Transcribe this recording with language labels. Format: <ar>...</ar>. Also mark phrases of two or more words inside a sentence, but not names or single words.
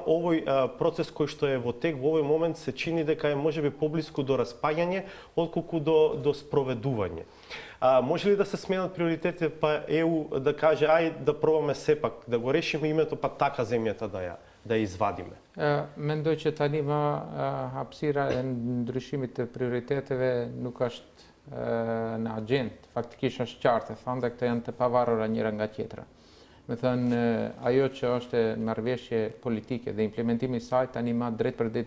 <mk>Овој процес кој што е во тек во овој момент се чини дека е можеби поблиску до распаѓање отколку до спроведување. Може ли да се сменат приоритетите, па ЕУ да каже ај да пробаме сепак да го решиме името, па така земјата да ја извадиме?</mk> <sq>Mendoj që tani më hapësira e ndryshimit të prioriteteve nuk është në agjendë, faktikisht është qartë, thonë dhe këto janë të pavarura njëra nga tjetra. Me thënë, ajo që është marrëveshje politike dhe implementimi i saj tani ma drejt për drejt</sq>